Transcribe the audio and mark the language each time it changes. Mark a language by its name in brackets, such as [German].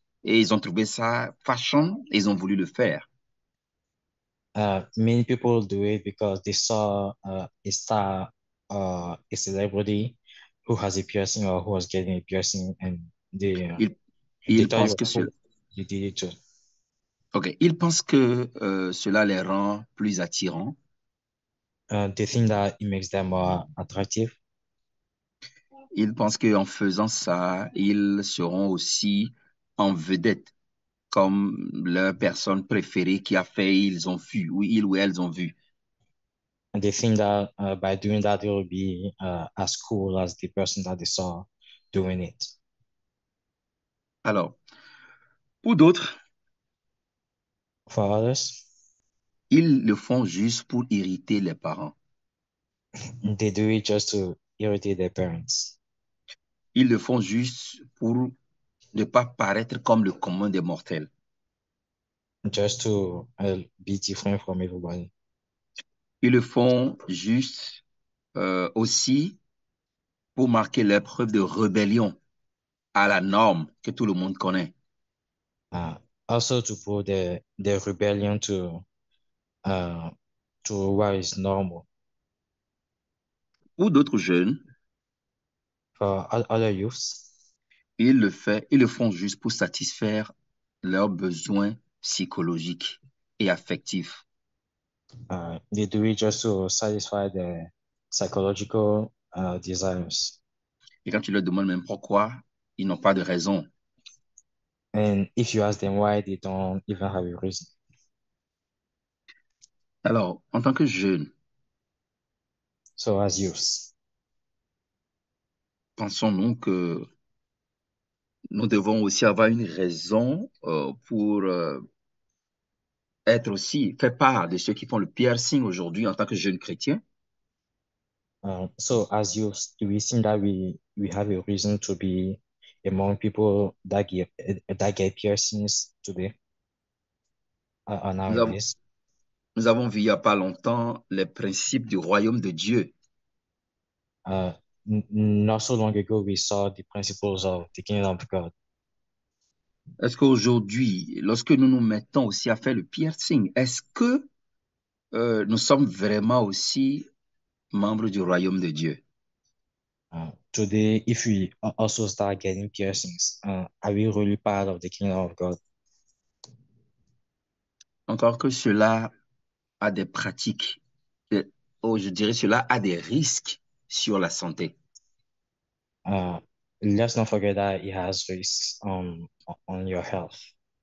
[French] Et ils ont trouvé ça fashion et ils ont voulu le faire. [English] Many people do it because they saw a star, a celebrity who has a piercing or who was getting a piercing, and they uh, [French] Ils, [English] they [French] ils [English] thought it [French] pensent que [English] cool. They did it too. [French] ok, ils pensent que cela les rend plus attirants. [English] They think that it makes them more attractive. [French] Ils pensent qu'en faisant ça, ils seront aussi en vedette, comme leur personne préférée qui a fait, ils ont vu, ou ils ou elles ont vu. [English] And they think that by doing that, they will be as cool as the person that they saw doing it. [French] Alors, pour d'autres, [English] For others, [French] ils le font juste pour irriter les parents. [English] they do it just to irritate their parents, [French] Ils le font juste pour ne pas paraître comme le commun des mortels. [English] just to be different from everybody. [French] Ils le font juste aussi pour marquer leur preuve de rébellion à la norme que tout le monde connaît. [English] Uh, Also to put the rebellion uh, to what is normal. [French] Pour d'autres jeunes, [English] For other youths, [French] ils le font juste pour satisfaire leurs besoins psychologiques et affectifs. [English] they do it just to satisfy the psychological desires. [French] Et quand tu leur demandes même pourquoi, ils n'ont pas de raison. [English] And if you ask them why, they don't even have a reason. [French] Alors, en tant que jeune, [English] So as youths, [French] pensons-nous que nous devons aussi avoir une raison pour être aussi, faire part de ceux qui font le piercing aujourd'hui en tant que jeunes chrétiens. [English] so as youths, do we think that we have a reason to be among people that get piercings today [French] Nous avons, [English] nowadays? [French] nous avons vu il n'y a pas longtemps les principes du royaume de Dieu. [English] Uh, Not so long ago, we saw the principles of the kingdom of God. [French] Est-ce qu'aujourd'hui, lorsque nous nous mettons aussi à faire le piercing, est-ce que nous sommes vraiment aussi membres du royaume de Dieu? [English] Today, if we also start getting piercings, are we really part of the kingdom of God? [French] Encore que cela a des pratiques, euh, oh, je dirais cela a des risques sur la santé. [English] Uh, let's not forget that it has risks on your health.